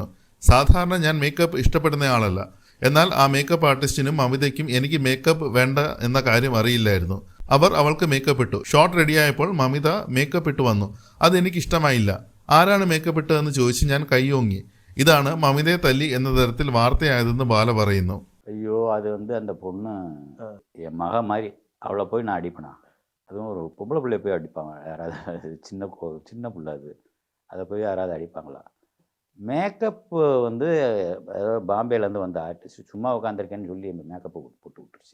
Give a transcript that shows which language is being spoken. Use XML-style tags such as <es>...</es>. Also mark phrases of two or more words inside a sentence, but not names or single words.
<ml>സാധാരണ ഞാൻ മേക്കപ്പ് ഇഷ്ടപ്പെടുന്ന ആളല്ല. എന്നാൽ ആ മേക്കപ്പ് ആർട്ടിസ്റ്റിനും മമിതയ്ക്കും എനിക്ക് മേക്കപ്പ് വേണ്ട എന്ന കാര്യം അറിയില്ലായിരുന്നു. അവർ അവൾക്ക് മേക്കപ്പ് ഇട്ടു. ഷോട്ട് റെഡിയായപ്പോൾ മമിത മേക്കപ്പ് ഇട്ട് വന്നു. അതെനിക്ക് ഇഷ്ടമായില്ല. ആരാണ് മേക്കപ്പ് ഇട്ടതെന്ന് ചോദിച്ച് ഞാൻ കൈയോങ്ങി. ഇതാണ് മമിതയെ തല്ലി എന്ന തരത്തിൽ വാർത്തയായതെന്ന് ബാല പറയുന്നു.</ml> <ta>ஐயோ அது அந்த பொண்ணு என் மக மாதிரி, அவளை போய் நான் அடிப்பேனா? அதுவும் ஒரு பொம்பளை பிள்ளைய போய் அடிப்பாங்க யாராவது? சின்ன பிள்ளை அது, அதை போய் யாராவது அடிப்பாங்களா? மேக்கப்பு அதாவது பாம்பேலேருந்து வந்த ஆர்டிஸ்ட் சும்மா உட்காந்துருக்கேன்னு சொல்லி மேக்கப்பு போட்டு விட்டுருச்சு.</ta>